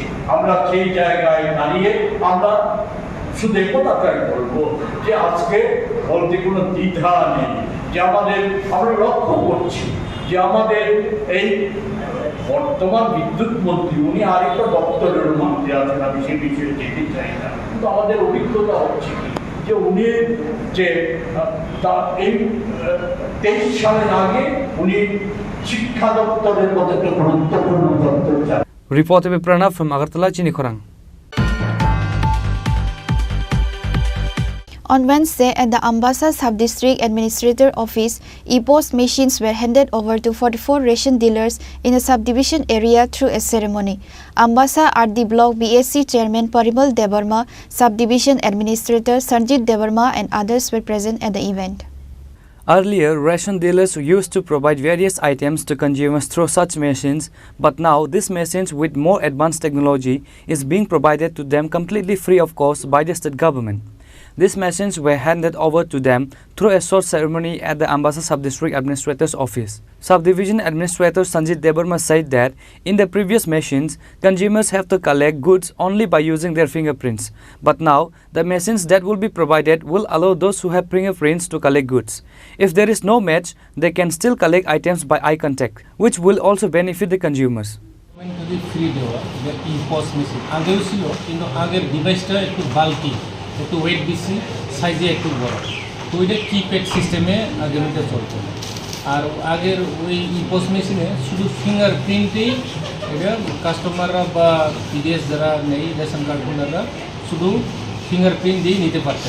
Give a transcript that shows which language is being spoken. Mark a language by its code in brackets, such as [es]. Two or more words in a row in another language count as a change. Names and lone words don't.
[bn] আমরা সেই জায়গায় দাঁড়িয়ে আমরা শুধু একথাই বলবো যে আজকে বলতে কোনো দ্বিধা নেই যে আমরা লক্ষ্য করছি যে আমাদের এই বর্তমান বিদ্যুৎ মন্ত্রী, উনি আরেকটা দপ্তরের মন্ত্রী আছেন, আমি সে বিষয়ে যেতে চাই না, কিন্তু আমাদের অভিজ্ঞতা হচ্ছে কি যে উনি যে এই 23 সালের আগে উনি শিক্ষা দপ্তরের মতো একটা গুরুত্বপূর্ণ দপ্তর চান। [en] Reported by Pranav from Agartala, Chinikhorang. On Wednesday, at the Ambassa Sub-District Administrator Office, e-post machines were handed over to 44 ration dealers in a subdivision area through a ceremony. Ambassa RD Block BSC Chairman Parimal Debarma, Subdivision Administrator Sanjit Debarma and others were present at the event. Earlier, ration dealers used to provide various items to consumers through such machines, but now these machines with more advanced technology is being provided to them completely free of cost by the state government. These machines were handed over to them through a short ceremony at the Ambassa Sub-District Administrator's office. Subdivision Administrator Sanjit Debarma said that in the previous machines, consumers have to collect goods only by using their fingerprints. But now, the machines that will be provided will allow those who have fingerprints to collect goods. If there is no match, they can still collect items by eye contact, which will also benefit the consumers. [bn] ফ্রি দেওয়া [en] e-post machine [bn] আগেও ছিল, কিন্তু আগের ডিভাইসটা একটু বাল্কি, একটু ওয়েট বেশি, সাইজে একটু বড়, তো ওইটা [en] keypad system [bn] আগের ওইটা চলতো। আর আগের ওই [en] e-post machine [bn] শুধু ফিঙ্গারপ্রিন্টেই এটা কাস্টমাররা বা পিডিএস যারা নেই, [en] ration card holders [bn] শুধু ফিঙ্গারপ্রিন্ট দিয়েই নিতে পারতেন।